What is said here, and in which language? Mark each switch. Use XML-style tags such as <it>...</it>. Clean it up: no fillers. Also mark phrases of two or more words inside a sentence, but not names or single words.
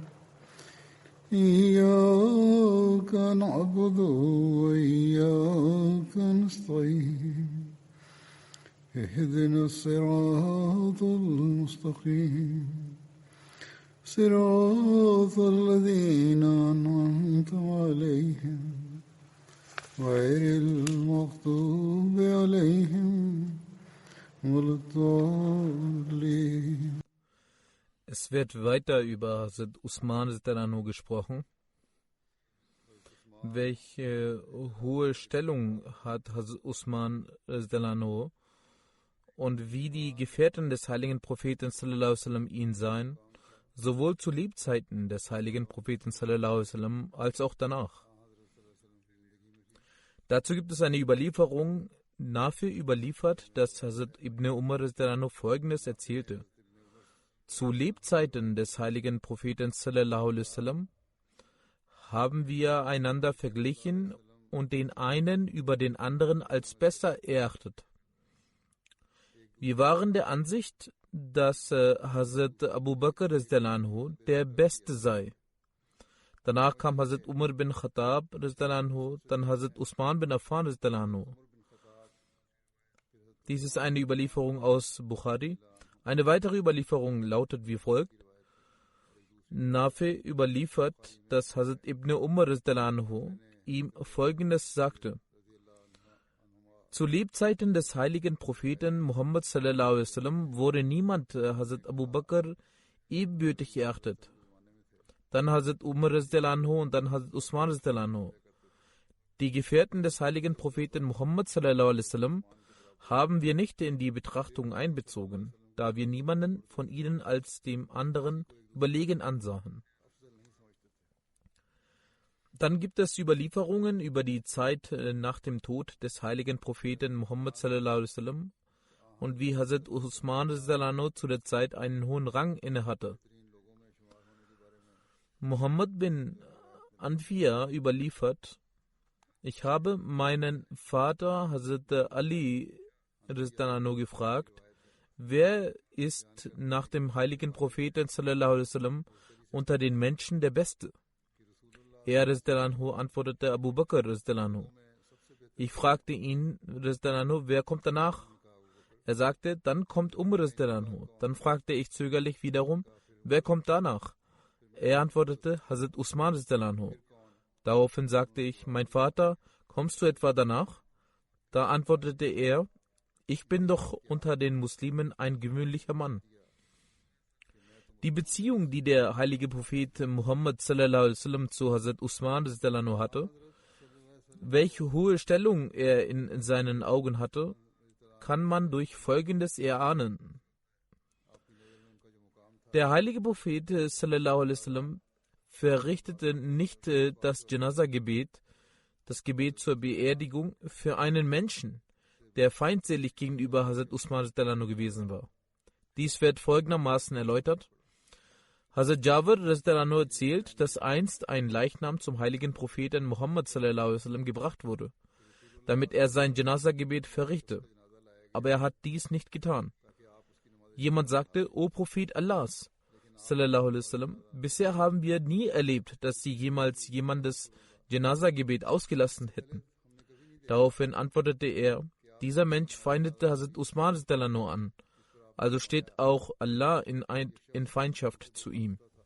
<ar>إياك نعبد وإياك نستعين اهدنا الصراط المستقيم صراط الذين أنعمت عليهم غير المغضوب عليهم ولا الضالين.</ar> <de>Es wird weiter über Hazrat Usman Radhiyallahu gesprochen. Welche hohe Stellung hat Hazrat Usman Radhiyallahu und wie die Gefährten des heiligen Propheten</de> <ar>صلى الله عليه وسلم</ar> <de>ihn sahen, sowohl zu Lebzeiten des heiligen Propheten</de> <ar>صلى الله عليه وسلم</ar> <de>als auch danach. Dazu gibt es eine Überlieferung, Nafi überliefert, dass Hazrat Ibn Umar Radhiyallahu Folgendes erzählte. Zu Lebzeiten des heiligen Propheten</de> <ar>صلى الله عليه وسلم</ar> <de>haben wir einander verglichen und den einen über den anderen als besser erachtet. Wir waren der Ansicht, dass Hazrat Abu Bakr</de> <ar>رضي الله عنه</ar> <de>der Beste sei. Danach kam Hazrat Umar bin Khattab</de> <ar>رضي الله عنه,</ar> <de>dann Hazrat Usman bin Affan</de> <ar>رضي الله عنه.</ar> <de>Dies ist eine Überlieferung aus Bukhari. Eine weitere Überlieferung lautet wie folgt. Nafi überliefert, dass Hazrat Ibn Umar</de> <ar>رضي الله عنه</ar> <de>ihm Folgendes sagte. Zu Lebzeiten des heiligen Propheten Muhammad</de> <ar>صلى الله عليه وسلم</ar> <de>wurde niemand Hazrat Abu Bakr ebenbürtig erachtet. Dann Hazrat Umar</de> <ar>رضي الله عنه</ar> <de>und dann Hazrat Usman</de> <ar>رضي الله عنه.</ar> <de>Die Gefährten des heiligen Propheten Muhammad</de> <ar>صلى الله عليه وسلم</ar> <de>haben wir nicht in die Betrachtung einbezogen, da wir niemanden von ihnen als dem anderen überlegen ansahen. Dann gibt es Überlieferungen über die Zeit nach dem Tod des heiligen Propheten Muhammad</de> <ar>صلى الله عليه وسلم</ar> <de>und wie Hazrat Usman</de> <ar>رضي الله عنه</ar> <de>zu der Zeit einen hohen Rang innehatte. Muhammad bin Anfiya überliefert, ich habe meinen Vater Hazrat Ali</de> <ar>رضي الله عنه</ar> <de>gefragt, wer ist nach dem heiligen Propheten</de> <ar>صلى الله عليه وسلم</ar> <de>unter den Menschen der Beste? Er</de> <ar>رضي الله عنه</ar> <de>antwortete Abu Bakr</de> <ar>رضي الله عنه.</ar> <de>Ich fragte ihn</de> <ar>رضي الله عنه,</ar> <de>wer kommt danach? Er sagte, dann kommt Umar</de> <ar>رضي الله عنه.</ar> <de>Dann fragte ich zögerlich wiederum, wer kommt danach? Er antwortete, Hazrat Usman</de> <ar>رضي الله عنه.</ar> <de>Daraufhin sagte ich, mein Vater, kommst du etwa danach? Da antwortete er, ich bin doch unter den Muslimen ein gewöhnlicher Mann. Die Beziehung, die der heilige Prophet Muhammad</de> <ar>صلى الله عليه وسلم</ar> <de>zu Hazrat Usman</de> <ar>رضي الله عنه</ar> <de>hatte, welche hohe Stellung er in seinen Augen hatte, kann man durch Folgendes erahnen. Der heilige Prophet</de> <ar>صلى الله عليه وسلم</ar> <de>verrichtete nicht das Janaza-Gebet, das Gebet zur Beerdigung, für einen Menschen, der feindselig gegenüber Hazrat Usman</de> <ar>رضي الله عنه</ar> <de>gewesen war. Dies wird folgendermaßen erläutert. Hazrat Jabir</de> <ar>رضي الله عنه</ar> <de>erzählt, dass einst ein Leichnam zum heiligen Propheten Muhammad</de> <ar>صلى الله عليه وسلم</ar> <de>gebracht wurde, damit er sein Janaza-Gebet verrichte. Aber er hat dies nicht getan. Jemand sagte, O Prophet Allahs,</de> <ar>صلى الله عليه وسلم,</ar> <de>bisher haben wir nie erlebt, dass Sie jemals jemandes Janaza-Gebet ausgelassen hätten. Daraufhin antwortete er, dieser Mensch feindete Hazrat Usman</de> <ar>رضي الله عنه</ar> <de>an, also steht auch Allah in Feindschaft zu ihm.</de>